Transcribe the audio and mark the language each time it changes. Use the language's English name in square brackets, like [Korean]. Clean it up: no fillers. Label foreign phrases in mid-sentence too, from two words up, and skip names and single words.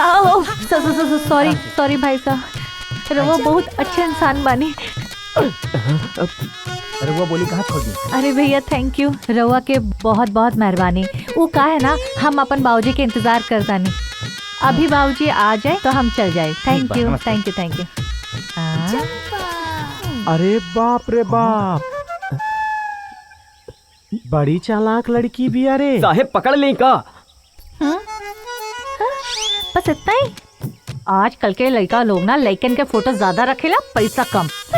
[Bhojpuri] आओ [English] sorry sorry [Bhojpuri] भाई साहब, रवा बहुत अच्छे इंसान बानी। रउआ बोली कहाँ छोड़ दी? अरे भैया [English] thank you, [Bhojpuri] रउआ के बहुत बहुत मेहरबानी। वो का है ना, हम अपन बाबूजी के इंतजार करतानी। अभी बाबूजी आ जाए तो हम चल जाए। [English] thank you thank you thank you. [Bhojpuri] अरे बाप रे बाप, बड़ी चालाक लड़की भी। अरे साहेब पकड़ ली का। बस इतना ही। आजकल के लड़का लोग ना लड़कन के फोटो ज्यादा रखेला, पैसा कम।